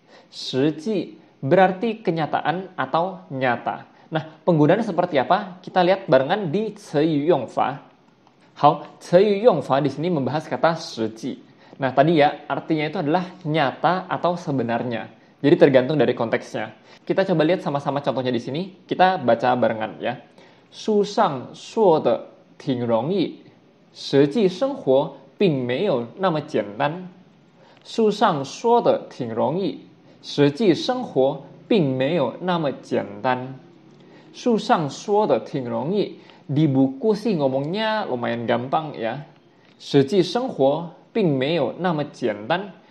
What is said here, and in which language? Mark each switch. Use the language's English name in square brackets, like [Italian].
[Indonesian] 实际berarti kenyataan atau nyata. Nah, penggunaannya seperti apa? Kita lihat barengan di 词语用法. Hao, 词语用法di sini membahas kata 实际. Nah, tadi ya artinya itu adalah nyata atau sebenarnya. Jadi tergantung dari konteksnya. Kita coba lihat sama-sama contohnya di sini. Kita baca barengan ya. [Chinese] 书上说的挺容易，实际生活并没有那么简单。书上说的挺容易，实际生活并没有那么简单。书上说的挺容易, [Indonesian] di buku sih ngomongnya lumayan gampang ya. [Chinese] 实际生活并没有那么简单.